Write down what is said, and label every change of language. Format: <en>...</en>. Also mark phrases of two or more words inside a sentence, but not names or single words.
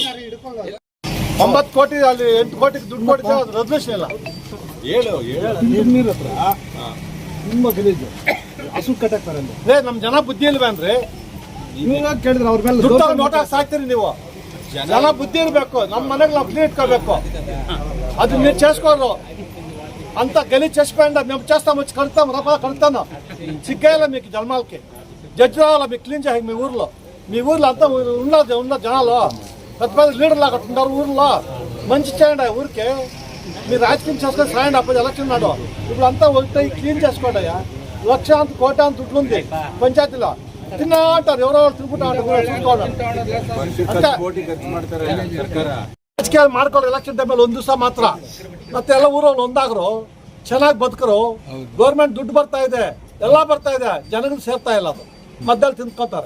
<kn>9 ಕೋಟಿ ಅಲ್ಲಿ 8 ಕೋಟಿಗೆ ದುಡ್ಡು ಕೊಡ್ತೀವಿ, ಅದು ರೆಸಲ್ಯೂಷನ್ ಇಲ್ಲ. ನಿಮ್ಮ ಗಲೀಜು ಹಸು ಕಟ್ಟಾಕ್ತಾರೆ ಅಂದ್ರೆ ನಮ್ಮ ಜನ ಬುದ್ಧಿ ಇಲ್ವೇನ್ರಿ? ಕೇಳಿದ್ರೆ ಅವ್ರ ಮೇಲೆ ದುಡ್ಡು ನೋಟ್ ಹಾಕಿ ಸಾಕ್ತೀರಿ ನೀವು. ಜನ ಬುದ್ಧಿ ಇರ್ಬೇಕು. ನಮ್ಮ ಮನೆಗೆ ನಾವು ಕ್ಲೀನ್ ಇಟ್ಕೋಬೇಕು.</kn> <te>ಅದು మీరు చేసుకోరు. అంత గలీజ్ చేసుకోండి. మేము చేస్తాం, వచ్చి కడతాను. సిగ్గేయాల మీకు జన్మాలకి. జడ్జి రావాలా మీకు క్లీన్ చేయాలి. మీ ఊర్లో అంతా ఉన్న జనాలు పెద్ద పెద్ద లీడర్ లాగా ఉంటారు ఊర్లో. మంచి చేయండి ఊరికి. మీరు రాజకీయం చేసుకొని సాయండి. అప్పుడు ఎలక్షన్ నాడు ఇప్పుడు అంతా వచ్చి క్లీన్ చేసుకోండి. 1,00,000 కోటి అంత దుడ్లు ఉంది పంచాయతీలో.</te> <kn>ತಿನ್ನ</kn> <te>అంటారు, ఎవరో</te> <kn>ತಿನ್ಬಿಟ್ಟು ರಾಜಕೀಯ ಮಾಡ್ಕೊಂಡು ಎಲೆಕ್ಷನ್ ಟೈಮಲ್ಲಿ 1 ದಿವಸ ಮಾತ್ರ. ಮತ್ತೆ ಎಲ್ಲ ಊರಲ್ಲಿ ಒಂದಾಗ್ರು, ಚೆನ್ನಾಗಿ ಬದುಕರು. ಗೌರ್ಮೆಂಟ್ ದುಡ್ಡು ಬರ್ತಾ ಇದೆ, ಎಲ್ಲ ಬರ್ತಾ ಇದೆ, ಜನಗಳು ಸೇರ್ತಾ ಇಲ್ಲ. ಅದು ಮಧ್ಯದಲ್ಲಿ ತಿನ್ಕೋತಾರೆ.</kn>